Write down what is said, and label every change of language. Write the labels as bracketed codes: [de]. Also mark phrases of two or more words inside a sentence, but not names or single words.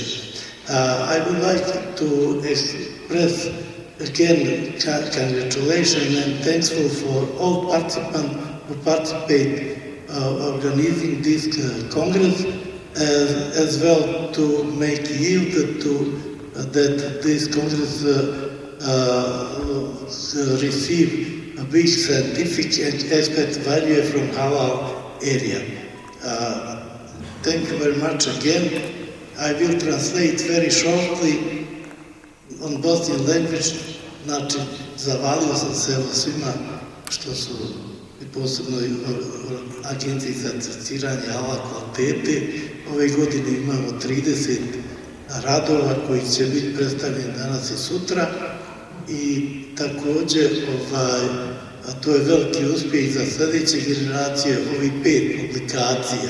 [en] I would like to express again congratulations and thankful for all participants who participate organizing this Congress, as well to make yield to that this Congress receive a big scientific and expert value from halal area. Thank you very much again. I will translate very shortly on Bosnian language. [bs] Znači, zavalio sam se svima što su i posebno Agenciji za certificiranje halal kvalitete. Ove godine imamo 30 radova koji će biti predstavljeni danas i sutra i također to je veliki uspjeh za sljedeće generacije, ovih 5 publikacija.